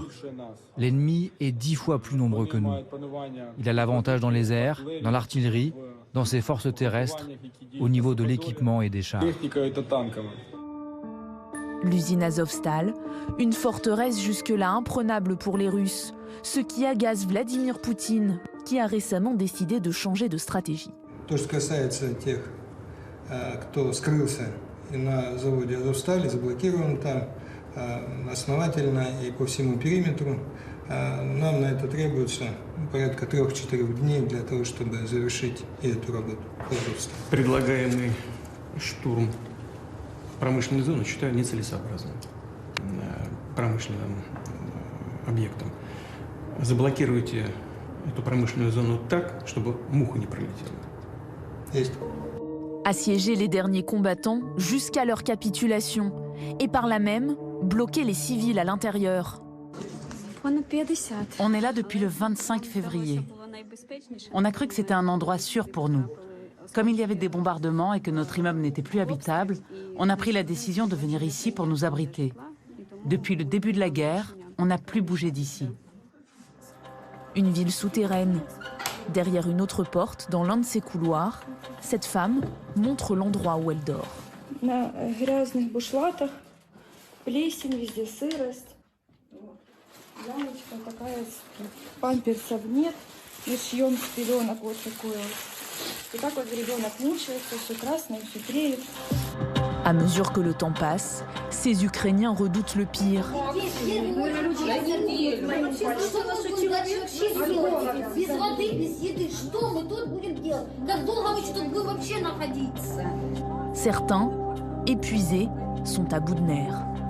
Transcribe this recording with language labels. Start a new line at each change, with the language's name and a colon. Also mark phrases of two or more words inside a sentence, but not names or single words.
French: L'ennemi est 10 fois plus nombreux que nous. Il a l'avantage dans les airs, dans l'artillerie, dans ses forces terrestres, au niveau de l'équipement et des chars. L'usine Azovstal, une forteresse jusque-là imprenable pour les Russes, ce qui agace Vladimir Poutine, qui a récemment décidé de changer de stratégie.
Russian: То, что касается тех, кто скрылся на заводе Азовстали, заблокирован там основательно и по всему периметру, нам на это требуется порядка 3-4 дней для того, чтобы завершить эту работу. Предлагаемый штурм промышленной зоны считаю нецелесообразным промышленным объектом. Заблокируйте эту промышленную зону так, чтобы муха не пролетела. Есть.
French: Assiéger les derniers combattants jusqu'à leur capitulation et par là même bloquer les civils à l'intérieur. On est là depuis le 25 février. On a cru que c'était un endroit sûr pour nous. Comme il y avait des bombardements et que notre immeuble n'était plus habitable, on a pris la décision de venir ici pour nous abriter. Depuis le début de la guerre, on n'a plus bougé d'ici. Une ville souterraine. Derrière une autre porte, dans l'un de ses couloirs, cette femme montre l'endroit où elle dort.
Russian: На грязных бушлатах, плесень, везде сырость. Ямочка такая, памперсов нет, мы шьем с пеленок вот такую. И так вот ребенок мучается, все красное, все треет.
French: À mesure que le temps passe, ces Ukrainiens redoutent le pire. Certains, épuisés, sont à bout de nerfs.